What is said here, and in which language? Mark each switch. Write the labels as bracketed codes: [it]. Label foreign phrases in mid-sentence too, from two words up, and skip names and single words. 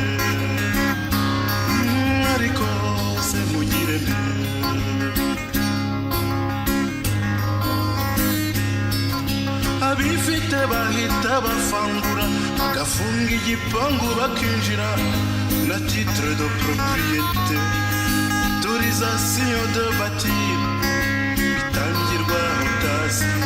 [rw] ariko se nkugire nte abifite bahita bafangura bagafunga igipangu bakinjira na [fr] titre de propriété autorisation de bâtir [rw] bitangirwa utazi